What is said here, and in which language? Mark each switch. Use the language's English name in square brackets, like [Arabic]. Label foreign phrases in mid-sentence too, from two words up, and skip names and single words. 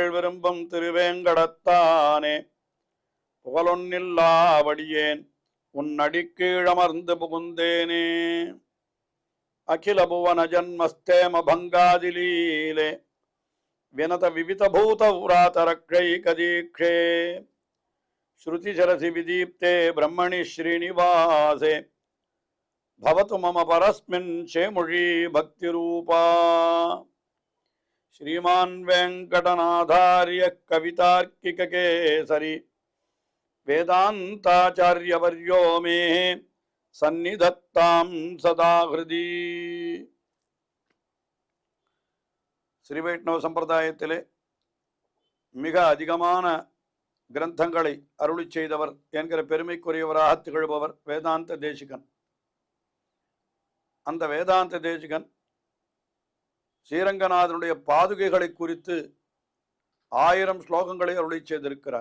[Tamil] விரும்பும் திருவேங்கடத்தானே புகழொன்னில்லாவடியேன் உன் அடிக்கீழமர்ந்து புகுந்தேனே [Sanskrit] अखिल भुवन जन्मस्थेम भङ्गादिलीले विनत विविध भूत व्रातरक्षैक दीक्षे श्रुतिशिरसि विदीप्ते ब्रह्मणि श्रीनिवासे भवतु मम परस्मिन् शेमुषी भक्तिरूपा श्रीमान वेंकटनाथार्य कवितार्किक केसरी वेदांताचार्यवर्यो मे सन्निधत्तां सदा हृदि [Tamil] श्री वैष्णव संप्रदायத்திலே மிக அதிகமான கிரந்தங்களை அருளிச் செய்தவர் என்கிற பெருமைக்குரியவராக திகழ்பவர் வேதாந்த தேசிகன். அந்த வேதாந்த தேசிகன் ஸ்ரீரங்கநாதனுடைய பாதுகைகளை குறித்து 1000 ஸ்லோகங்களை அருளி செய்திருக்கிறார்.